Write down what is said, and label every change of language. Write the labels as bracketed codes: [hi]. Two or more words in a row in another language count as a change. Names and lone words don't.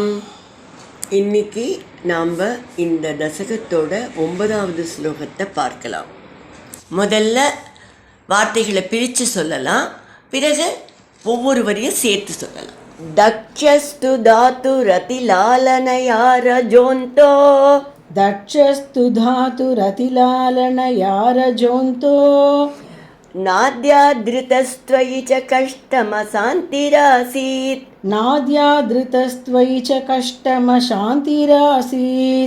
[ta] இன்னைக்கு நாம் இந்த தசகத்தோட 9வது ஸ்லோகத்தை பார்க்கலாம். முதல்ல வார்த்தைகளை பிரித்து சொல்லலாம், பிறகு ஒவ்வொரு வரியும் சேர்த்து சொல்லலாம். [sa] दक्षस्तु धातु रतिलालनयार जोन्तो दक्षस्तु धातुरतिलालनयार जोन्तो नाद्यादृतस्त्वयि च कष्टमशान्तिरासीत् नाद्यादृतस्त्वयि च कष्टमशान्तिरासीत्